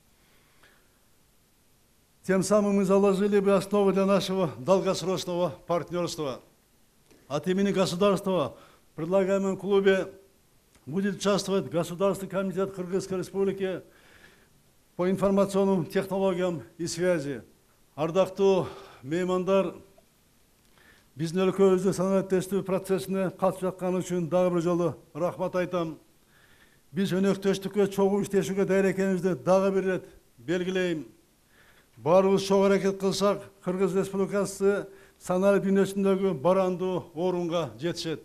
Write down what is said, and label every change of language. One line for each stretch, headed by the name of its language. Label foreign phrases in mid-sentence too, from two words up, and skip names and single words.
Russian: Тем самым мы заложили бы основы для нашего долгосрочного партнерства. От имени государства в предлагаемом клубе будет участвовать Государственный комитет Кыргызской Республики по информационным технологиям и связи.
Kyrgyz: Ардактуу меймандар, биздин өлкөбүздүн санааттештүү процессине катышып жатканы үчүн дагы бир жолу рахмат айтам. Биз өнөктөштүккө чогуу иштешүүгө даяр экенибизди дагы бир ирет белгилейм. Баарыбыз чогуу аракет кылсак, Кыргыз Республикасы санарип дүйнөсүндөгү барандуу орунга жетишет.